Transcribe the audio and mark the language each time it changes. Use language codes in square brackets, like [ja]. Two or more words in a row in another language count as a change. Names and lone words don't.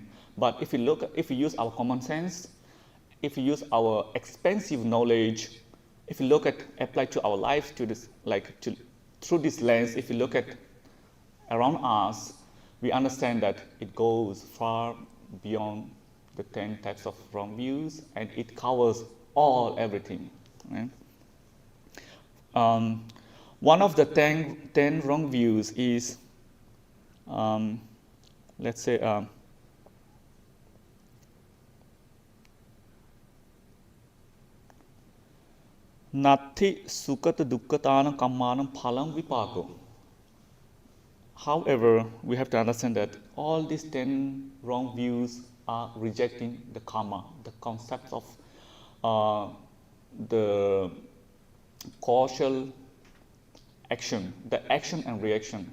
[en] But if we use our common sense, if we use our expansive knowledge, if we apply to our life, to this, through this lens, if we look at around us, we understand that it goes far beyond the 10 types of wrong views, and it covers everything. Right? One of the 10 wrong views is, let's say, [pi] Nati sukata dukkatana kammanam phalam vipako. [en] However, we have to understand that all these 10 wrong views are rejecting the karma, the concept of the causal action, the action and reaction.